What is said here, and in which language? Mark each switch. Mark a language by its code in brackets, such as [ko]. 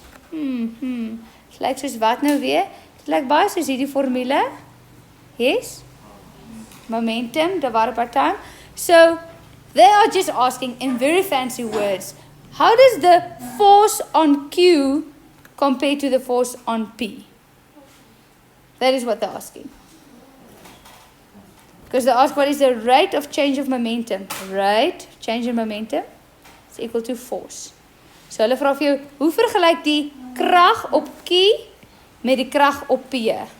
[af] Dit lyk soos wat nou weer? Dit lyk baie soos hierdie formule. [en] Yes? Momentum divided by time. So they are just asking in very fancy words, how does the force on Q compare to the force on P? That is what they're asking. Because they ask what is the rate of change of momentum. Rate, change in momentum is equal to force. [af] So hulle vra vir jou, hoe vergelyk die krag op Q met die krag op P?